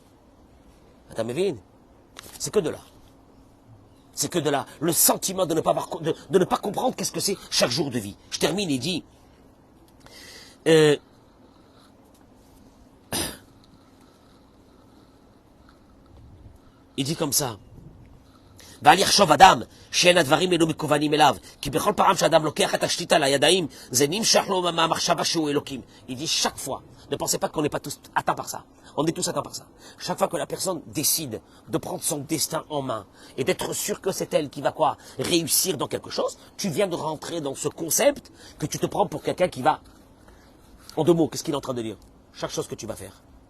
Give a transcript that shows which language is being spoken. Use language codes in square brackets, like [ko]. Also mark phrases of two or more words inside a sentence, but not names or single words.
[fr] Attends, mais c'est que de là. C'est que de là. Le sentiment de ne pas comprendre qu'est-ce que c'est chaque jour de vie. Je termine et dis, il dit comme ça. [he] ואל יחשוב אדם שאין הדברים אלו מקוונים אליו, כי בכל פעם שאדם לוקח את השליטה לידיים, זה נמשך לו מהמחשבה שהוא אלוקים. [fr] Il dit chaque fois, ne pensez pas qu'on n'est pas tous atteints par ça. On est tous atteints par ça. Chaque fois que la personne décide de prendre son destin en main et d'être sûr que c'est elle qui va quoi, réussir dans quelque chose, tu viens de rentrer dans ce concept que tu te prends pour quelqu'un qui va... En deux mots, qu'est-ce qu'il est en train de dire? Chaque chose que tu vas faire.